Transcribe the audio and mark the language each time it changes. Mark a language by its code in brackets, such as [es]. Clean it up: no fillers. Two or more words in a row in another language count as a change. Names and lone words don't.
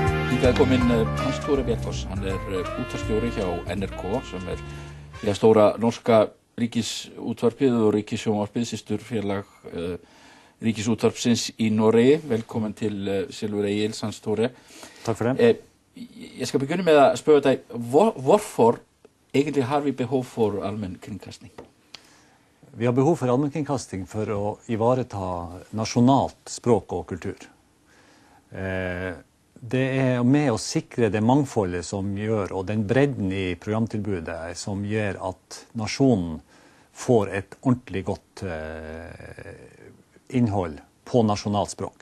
[is] Hingað kominn Hans Tore Bjarkås, hann útvarpsstjóri hjá NRK sem stóra norska ríkisútvarpið og ríkissjónvarpið, systurfélag ríkisútvarpsins í Noregi. [no] Velkommen til Silfur Egils, Hans Tore. Takk for det. Jeg skal begynne med å spørre deg, hvorfor egentlig har vi behov for allmennkringkasting? Vi har behov for allmennkringkasting for å ivareta nasjonalt språk og kultur. Det med å sikre det mangfoldet som gjør, og den bredden i programtilbudet som gjør at nasjonen får et ordentlig godt innhold på nasjonalt språk.